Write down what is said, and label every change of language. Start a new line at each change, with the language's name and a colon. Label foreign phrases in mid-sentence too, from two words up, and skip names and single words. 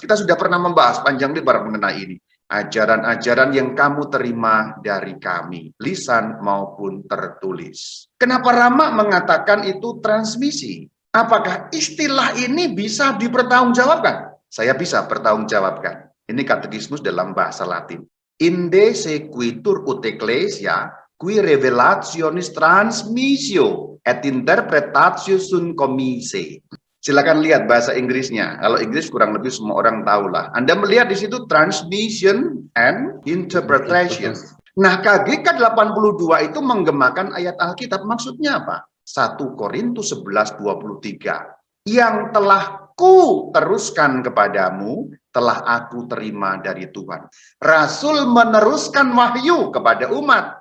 Indonesian: Kita sudah pernah membahas panjang lebar mengenai ini. Ajaran-ajaran yang kamu terima dari kami, lisan maupun tertulis. Kenapa Rama mengatakan itu transmisi? Apakah istilah ini bisa dipertanggungjawabkan? Saya bisa pertanggungjawabkan. Ini katekismus dalam bahasa Latin.
Latin: Inde sequitur ut ecclesia, qui revelationis transmissio et interpretatio sunt commise.
Indonesian: Silakan lihat bahasa Inggrisnya. Kalau Inggris kurang lebih semua orang tahu lah. Anda melihat di situ
English: transmission and interpretation.
Indonesian: Nah, KGK 82 itu menggemakan ayat Alkitab. Maksudnya apa? 1 Korintus 11:23. Yang telah ku teruskan kepadamu, telah aku terima dari Tuhan. Rasul meneruskan wahyu kepada umat.